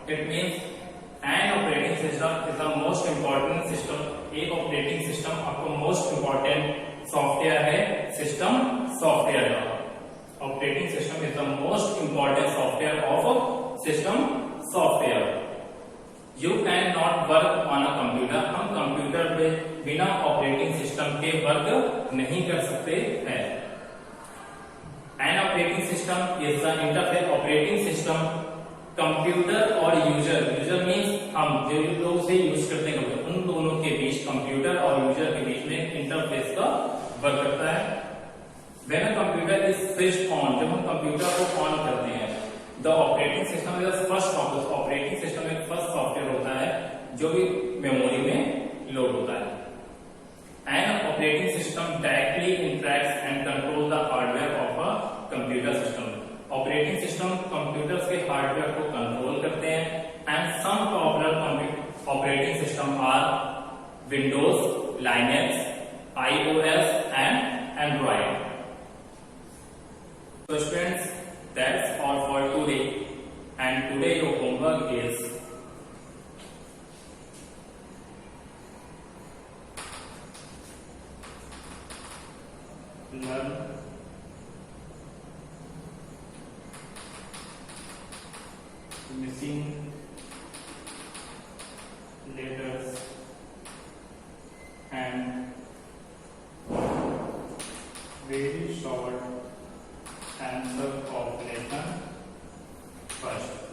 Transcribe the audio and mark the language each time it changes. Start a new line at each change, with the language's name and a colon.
English: It means an operating system is the most important system.
Hindi: एक operating system आपको most important software है system software का.
English: Operating system is the most important software of system software. You cannot work on a computer.
Hindi: हम computer पे बिना operating system के work नहीं कर सकते हैं.
English: An operating system is the interface.
Hindi: Operating system computer और यूजर मीन्स हम जो लोग से यूज करते हैं उन दोनों के बीच, कंप्यूटर और यूजर के बीच में इंटरफेस का वर्क करता है.
English: When a computer is switched on,
Hindi: जब हम कंप्यूटर को ऑन करते हैं,
English: the operating system is the first software.
Hindi: Operating system एक फर्स्ट सॉफ्टवेयर होता है जो भी मेमोरी में लोड होता है.
English: An operating system directly interacts and controls the hardware of a computer system.
Hindi: Operating system computers के हार्डवेयर को कंट्रोल करते हैं.
English: And some popular operating system are Windows, Linux, iOS and Android. So students, that's all for today, and today your homework is learn missing letters and very short answer of lesson first.